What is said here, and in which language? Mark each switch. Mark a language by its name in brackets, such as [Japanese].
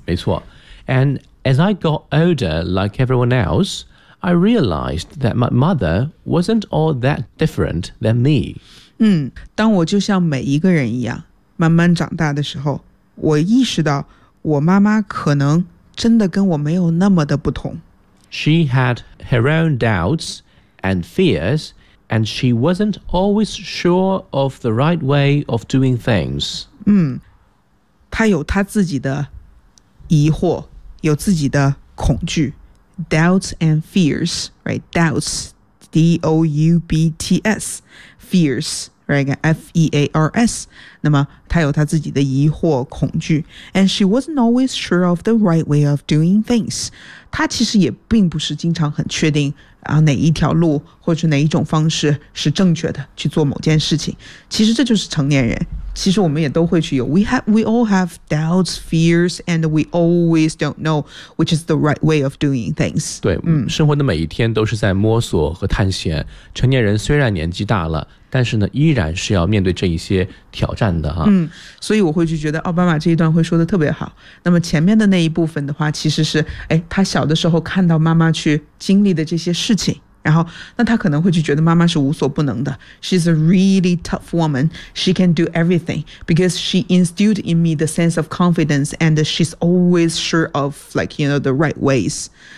[Chinese] 没错。 [English] And as I got older, like everyone else, I realized that my mother wasn't all that different than me. [Chinese] 当我就像每一个人一样慢慢长大的时候，我意识到我妈妈可能真的跟我没有那么的不同。 [English] She had her own doubts and fears, and she wasn't always sure of the right way of doing things. [Chinese] 她有她自己的疑惑，有自己的恐惧。 [English] Doubts and fears, right? Doubts, D-O-U-B-T-S, fears, right? F-E-A-R-S. [Chinese] 那么她有她自己的疑惑、恐惧。 [English] And she wasn't always sure of the right way of doing things. [Chinese] 她其实也并不是经常很确定、哪一条路或者哪一种方式是正确的去做某件事情。其实这就是成年人。其实我们也都会去有 [English] we all have doubts, fears, and we always don't know which is the right way of doing things. [Chinese] 对、生活的每一天都是在摸索和探险。成年人虽然年纪大了，但是呢依然是要面对这一些挑战的、所以我会去觉得奥巴马这一段会说的特别好。那么前面的那一部分的话其实是他小的时候看到妈妈去经历的这些事情，然后那他可能会去觉得妈妈是无所不能的。 [English] She's a really tough woman. She can do everything because she instilled in me the sense of confidence and she's always sure of, like, you know, the right ways.